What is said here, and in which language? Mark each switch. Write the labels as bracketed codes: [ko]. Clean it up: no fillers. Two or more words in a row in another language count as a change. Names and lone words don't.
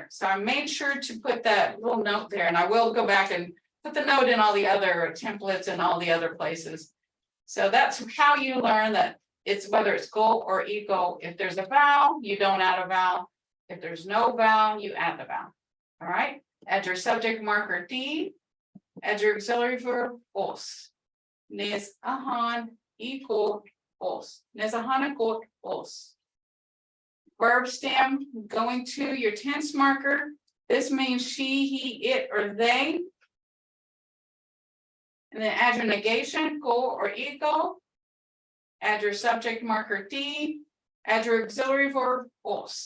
[en] So I made sure to put that little note there, and I will go back and put the note in all the other templates and all the other places. So that's how you learn that it's whether it's go or ego. If there's a vowel, you don't add a vowel. If there's no vowel, you add the vowel. All right. Add your subject marker D. Add your auxiliary verb os. Nes ahan iko os. Nes ahan iko os. Verb stem going to your tense marker. This means she, he, it, or they. And then add your negation, go or ego. Add your subject marker D. Add your auxiliary verb os.